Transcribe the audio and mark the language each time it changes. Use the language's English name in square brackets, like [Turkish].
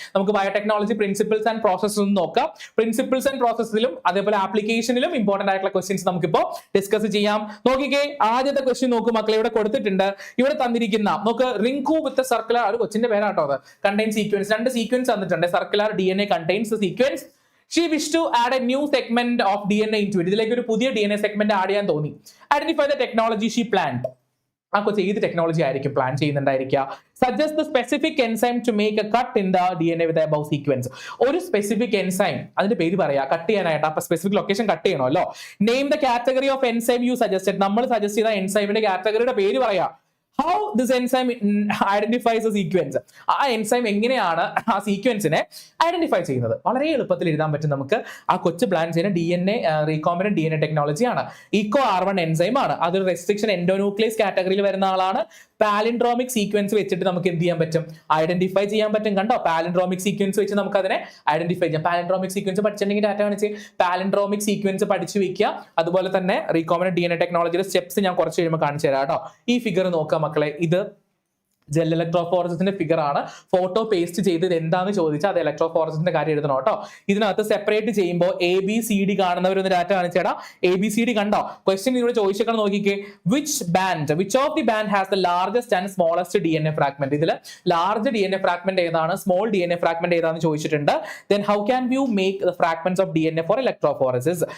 [Malayalam] നമുക്ക് biotechnology principles and processes ഒന്ന് നോക്കാം. പ്രിൻസിപ്പിൾസ് ആൻഡ് പ്രോസസ്സിലും അതേപോലെ ആപ്ലിക്കേഷനിലും ഇമ്പോർട്ടന്റ് ആയിട്ടുള്ള ക്വസ്റ്റ്യൻസ് നമുക്കിപ്പോ ഡിസ്കസ് ചെയ്യാം. നോക്കിക്കേ, ആദ്യത്തെ ക്വസ്റ്റ്യൻ നോക്കൂ മക്കളെ. ഇവിടെ കൊടുത്തിട്ടുണ്ട്, ഇവിടെ തന്നിരിക്കുന്ന നമുക്ക് റിങ്കു വിത്ത് സർക്കുലർ, ഒരു കൊച്ചിന്റെ പേരാട്ടോ അത്. [English] Contain sequence, 2 sequence തന്നിട്ടുണ്ട്. Circular DNA contains the sequence. She wished to add a new segment of DNA into it. [Malayalam] ഇതിലേക്ക് ഒരു പുതിയ DNA സെഗ്മെന്റ് ആഡ് ചെയ്യാൻ തോന്നി. [English] Identify the technology she planned. [Malayalam] ആ കൊച്ചു ഏത് ടെക്നോളജി ആയിരിക്കും plan ചെയ്യുന്നുണ്ടായിരിക്കുക? [English] Suggest the specific enzyme to make a cut in the DNA with the above sequence. [Malayalam] ഒരു സ്പെസിഫിക് എൻസൈം, അതിന്റെ പേര് പറയാ, കട്ട് ചെയ്യാനായിട്ട്. അപ്പൊ സ്പെസിഫിക് ലൊക്കേഷൻ കട്ട് ചെയ്യണമല്ലോ. [English] Name the category of enzyme you suggested. [Malayalam] നമ്മൾ സജസ്റ്റ് ചെയ്ത എൻസൈമിന്റെ കാറ്റഗറിയുടെ പേര് പറയാ. [English] How this enzyme identifies a sequence. [Malayalam] ആ എൻസൈം എങ്ങനെയാണ് ആ സീക്വൻസിനെ ഐഡന്റിഫൈ ചെയ്യുന്നത്? വളരെ എളുപ്പത്തിൽ എഴുതാൻ പറ്റും നമുക്ക്. ആ കൊച്ചു പ്ലാൻ ചെയ്യുന്ന DNA recombinant DNA ടെക്നോളജിയാണ്. Eco R1 enzyme ആണ്. അതൊരു റെസ്ട്രിക്ഷൻ എൻഡോന്യൂക്ലിയസ് കാറ്റഗറിയിൽ വരുന്ന ആളാണ്. പാലിൻഡ്രോമിക് സീക്വൻസ് വെച്ചിട്ട് നമുക്ക് എന്ത് ചെയ്യാൻ പറ്റും? ഐഡന്റിഫൈ ചെയ്യാൻ പറ്റും. കണ്ടോ, പാലിൻഡ്രോമിക് സീക്വൻസ് വെച്ച് നമുക്ക് അതിനെ ഐഡന്റിഫൈ ചെയ്യാം. പാലിൻഡ്രോമിക് സീക്വൻസ് പഠിച്ചിട്ടുണ്ടെങ്കിൽ ഡാറ്റ കാണിച്ച് പാലിൻഡ്രോമിക് സീക്വൻസ് പഠിച്ചു വെക്കുക. അതുപോലെ തന്നെ റീകോംബിനന്റ് DNA ടെക്നോളജിയുടെ സ്റ്റെപ്സ് ഞാൻ കുറച്ച് കഴിയുമ്പോൾ കാണിച്ചു തരാം കേട്ടോ. ഈ ഫിഗർ നോക്കാം മക്കളെ. ഇത് ജെൽ ഇലക്ട്രോഫോറസിന്റെ ഫിഗർ ആണ്. ഫോട്ടോ പേസ്റ്റ് ചെയ്ത് എന്താന്ന് ചോദിച്ചാൽ അത് ഇലക്ട്രോഫോറസിന്റെ കാര്യം എഴുതണം കേട്ടോ. ഇതിനകത്ത് സെപ്പറേറ്റ് ചെയ്യുമ്പോൾ ABCD കാണുന്നവരൊന്ന് ഡാറ്റ കാണിച്ചേടാ. ABCD കണ്ടോ? ക്വസ്റ്റ്യൻ ഇവിടെ ചോദിച്ചേക്കണം നോക്കിക്കേ. [English] Which of the band has the largest and smallest DNA fragment? [Malayalam] ഇതിൽ ലാർജ് DNA ഫ്രാഗ്മെന്റ് ഏതാണ്, സ്മോൾ DNA ഫ്രാഗ്മെന്റ് ഏതാണെന്ന് ചോദിച്ചിട്ടുണ്ട്. [English] Then how can you make the fragments of DNA for electrophoresis?